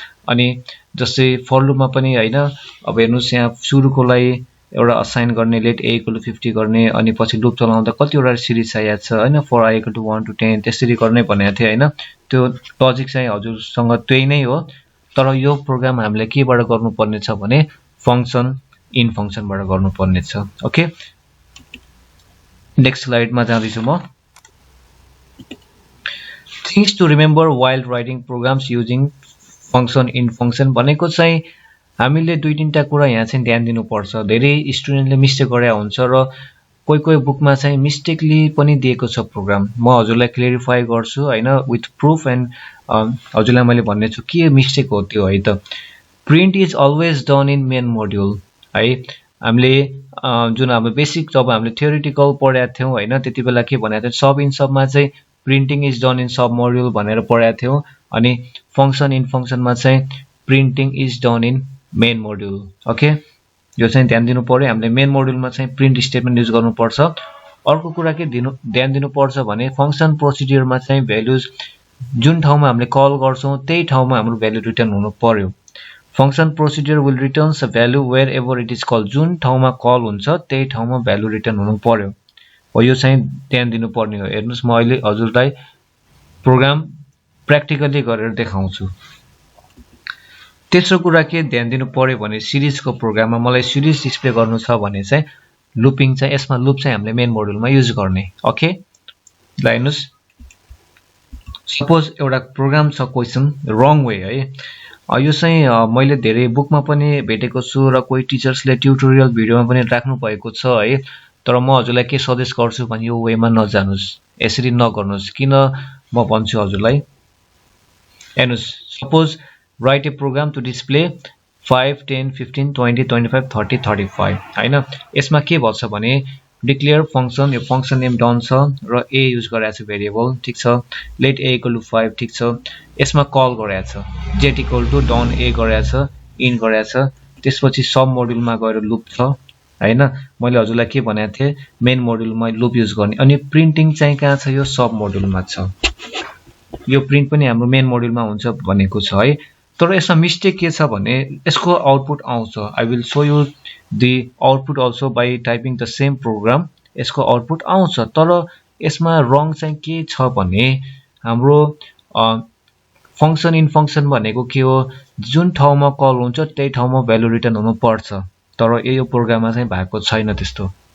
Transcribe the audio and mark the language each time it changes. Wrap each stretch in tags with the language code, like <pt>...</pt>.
<ne>अनि जस्तै फर लुपमा पनि हैन, अब हेर्नुस् यहाँ सुरुकोलाई एउटा असाइन गर्ने, लेट a = 50 गर्ने, अनि पछि लुप चलाउँदा कतिवटा सिरिज चाहिएको छ हैन। फर i = 1 to 10 त्यसरी गर्ने भनेको थिए हैन। त्यो लजिक चाहिँ हजुरसँग त्यही नै हो, तर यो प्रोग्राम हामीले केबाट गर्नुपर्ने छ भने फंक्सन इन फंक्सनबाट गर्नुपर्ने छ। ओके, नेक्स्ट स्लाइडमा जाँदैछु म।</ne> <en>things to remember while writing programs using function in</en> <ne>function भनेको चाहिँ हामीले दुई तीनटा कुरा यहाँ चाहिँ ध्यान दिनुपर्छ। धेरै स्टुडेन्टले मिस्टेक गरे हुन्छ र कोही बुकमा चाहिँ मिस्टेकली पनि दिएको छ प्रोग्राम। म हजुरलाई क्लियरिफाई गर्छु हैन</ne> <en>with proof and</en> <ne>हजुरलाई मैले भन्ने छु के मिस्टेक हो त्यो है त।</ne> <en>Print is always done in main module है।</en> <ne>हामीले जुन हाम्रो बेसिक जब हामीले थ्योरेटिकल पढाएको थियौं हैन, त्यतिबेला के भनेको थियो, सब इन सबमा चाहिँ</ne> <en>printing is done in sub module</en> <ne>भनेर पढाएको थियौं। अनि फंक्सन इन फंक्सनमा चाहिँ</ne> <en>Printing is done in main module.</en> <ne>Okay, यो चाहिँ ध्यान दिनु पर्यो। हामीले मेन मोड्युलमा चाहिँ प्रिन्ट स्टेटमेन्ट युज गर्नुपर्छ। अर्को कुरा के ध्यान दिनुपर्छ भने फंक्सन प्रोसिड्युरमा चाहिँ भ्यालुज जुन ठाउँमा हामीले कल गर्छौं त्यही ठाउँमा हाम्रो भ्यालु रिटर्न हुनु पर्यो।</ne> <en>Function procedure will returns a value wherever it is call.</en> <ne>जुन ठाउँमा कल हुन्छ त्यही ठाउँमा भ्यालु रिटर्न हुनु पर्यो हो। यो चाहिँ ध्यान दिनुपर्ने हो। हेर्नुस्, म अहिले हजुरलाई प्रोग्राम प्र्याक्टिकली गरेर देखाउँछु। तेस्रो कुरा के ध्यान दिनु पर्यो भने सिरिजको प्रोग्राममा मलाई सिरिज डिस्प्ले गर्नु छ भने चाहिँ लुपिङ चाहिँ यसमा लुप चाहिँ हामीले मेन मोड्युलमा युज गर्ने। ओके, ल हेर्नुस्, सपोज एउटा प्रोग्राम छ क्वेशन रङ वे है। यो चाहिँ मैले धेरै बुकमा पनि भेटेको छु र कोही टिचर्सले ट्युटोरियल भिडियोमा पनि राख्नु भएको छ है। तर म हजुरलाई के सजेस्ट गर्छु भने यो वेमा नजानुस्, यसरी नगर्नुस्। किन म भन्छु हजुरलाई, हेर्नुस्, suppose</ne> <en>write a program to display 5 10 15 20 25 30 35 हैन।</en> <ne>यसमा के भन्छ भने डिक्लेयर फंक्सन, यो फंक्सन नेम डन छ र a युज गरेको छ भेरिएबल, ठीक छ। लेट a = 5, ठीक छ। यसमा कल गरेको छ get = डन a गरेको छ, इन गरेको छ। त्यसपछि सब मोड्युलमा गएर लुप छ हैन। मैले हजुरलाई के भनेको थिए, मेन मोड्युलमा लुप युज गर्ने। अनि प्रिन्टिङ चाहिँ कहाँ छ, यो सब मोड्युलमा छ। यो प्रिन्ट पनि हाम्रो मेन मोड्युलमा हुन्छ भनेको छ है। तर यसमा मिस्टेक के छ भने यसको आउटपुट आउँछ।</ne> <en>I will show you the output also by typing the same program.</en> <ne>यसको आउटपुट आउँछ, तर यसमा रङ चाहिँ के छ भने हाम्रो फंक्सन इन फंक्सन भनेको के हो, जुन ठाउँमा कल हुन्छ त्यही ठाउँमा भ्यालु रिटर्न हुनु पर्छ। तर यो प्रोग्राममा चाहिँ भएको छैन त्यस्तो।</ne>